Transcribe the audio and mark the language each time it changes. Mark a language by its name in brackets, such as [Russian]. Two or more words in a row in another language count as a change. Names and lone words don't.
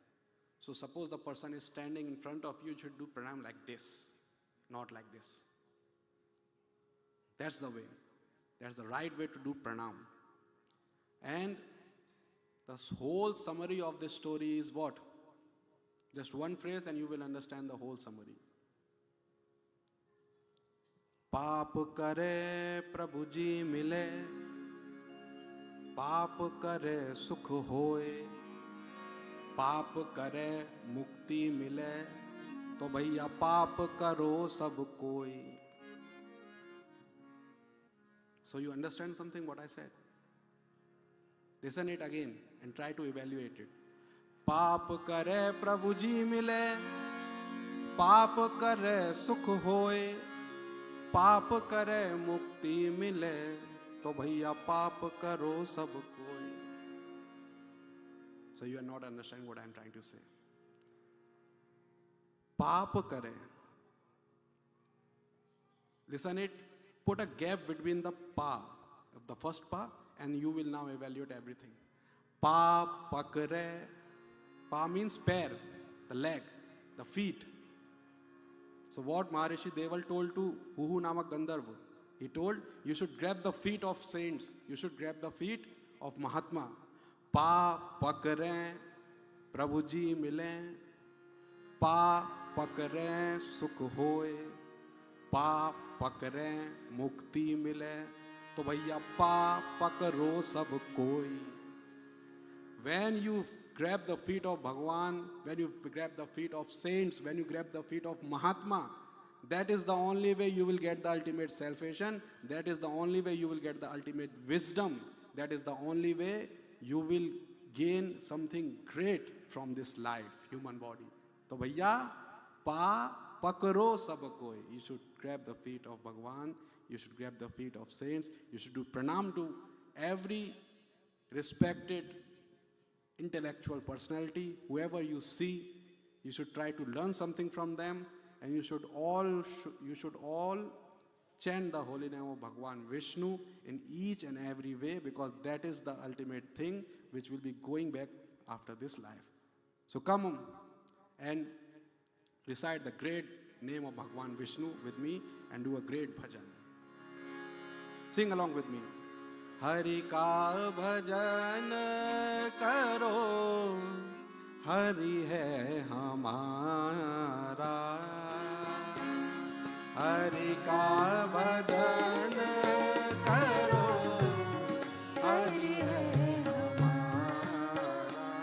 [English] So suppose the person is standing in front of you, you should do pranam like this, not like this. That's the way. That's the right way to do pranam. And the whole summary of this story is what? Just one phrase and you will understand the whole summary. [Hindi] पाप करे प्रभु जी मिले, पाप करे सुख होए, पाप करे मुक्ति मिले, तो भैया पाप करो सब कोई. [English] So you understand something what I said? Listen it again and try to evaluate it. [Hindi] पाप करे प्रभु जी मिले, पाप करे सुख होए, पाप करे मुक्ति मिले, तो भैया पाप करो सब कोई. [English] So you are not understanding what I am trying to say. [Hindi] पाप करे. [English] Listen it. Put a gap between the pa, the first pa, and you will now evaluate everything. [Hindi] पा पकरे. [English] Pa means pair, the leg, the feet. So what Maharishi Deval told to Huhu Namak Gandharva? He told, you should grab the feet of saints. You should grab the feet of Mahatma. [Hindi] पा पकरे, प्रभुजी मिले. पा पकरे, सुख होए. पा पकरे, मुक्ति मिले. तो भैया पा पकरो सब कोई. [English] When you grab the feet of Bhagwan, when you grab the feet of saints, when you grab the feet of Mahatma, that is the only way you will get the ultimate salvation. That is the only way you will get the ultimate wisdom. That is the only way you will gain something great from this life, human body. [Hindi] So भैया, पा पकरो सब कोई. [English] You should grab the feet of Bhagwan. You should grab the feet of saints. You should do pranam to every respected intellectual personality, whoever you see. You should try to learn something from them, and you should all chant the holy name of Bhagwan Vishnu in each and every way, because that is the ultimate thing which will be going back after this life. So come on and recite the great name of Bhagwan Vishnu with me and do a great bhajan. Sing along with me. [Hindi] हरि का भजन करो, हरि है हमारा. हरि का भजन करो, हरि है हमारा.